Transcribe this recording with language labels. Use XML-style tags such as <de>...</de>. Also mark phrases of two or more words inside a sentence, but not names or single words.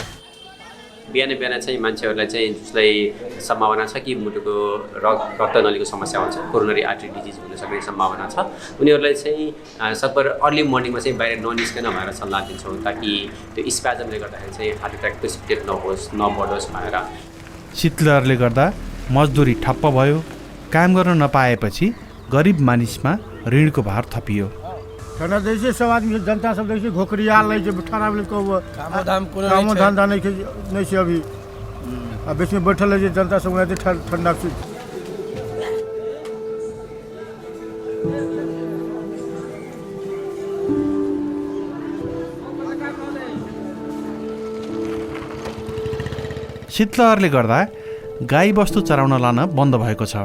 <ne>बिहान चाहिँ मान्छेहरूलाई चाहिँ जसलाई सम्भावना छ कि मुटुको रक्तनलीको समस्या हुन्छ,</ne> <en>coronary artery disease</en> <ne>हुन सक्ने सम्भावना छ, उनीहरूलाई चाहिँ सकभर</ne> <en>early morning मा</en> <ne>चाहिँ बाहिर ननिस्कन भनेर सल्लाह दिन्छौँ, ताकि त्यो स्प्याजमले गर्दाखेरि चाहिँ</ne> <en>heart attack precipitate</en> <ne>नहोस्, नबढोस् भनेर। शीतलहरले गर्दा मजदुरी ठप्प भयो। काम गर्न नपाएपछि गरिब मानिसमा ऋणको भार थपियो।</ne> <mai>ठंडा जैसे सब आदमी जनता सब जैसे घोकरिया लै छै, ठंडा में काम धंधा नहीं छै अभी। अब बीच में बैठल है जनता सब ठंडा से।</mai> <ne>शीतलहरले गर्दा गाई बस्तु चराउन लान बन्द भएको छ।</ne>